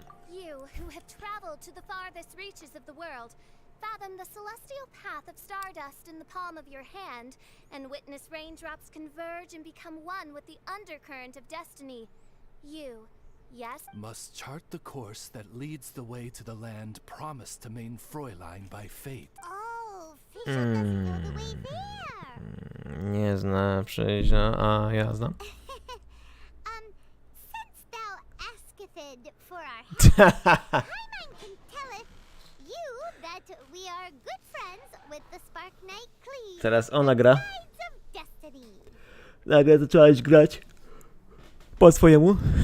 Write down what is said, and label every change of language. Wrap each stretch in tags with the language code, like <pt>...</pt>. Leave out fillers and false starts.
<en>You, who have traveled to the farthest reaches of the world, fathom the celestial path of stardust in the palm of your hand, and witness raindrops converge and become one with the undercurrent of destiny. You, yes, Must chart the course that leads the way to the land promised to Main Fräulein by fate. Oh, Fischl doesn't know the way there.</en> <pl>Nie zna przejścia, a ja znam.</pl> <en>Since thou asketh for our help, Paimon can telleth you that we are good friends with the Spark Knight Klee.</en> <pl>Teraz ona gra.</pl> <en>Guides of Destiny.</en> <pl>Nagle zaczęłaś grać po swojemu.</pl>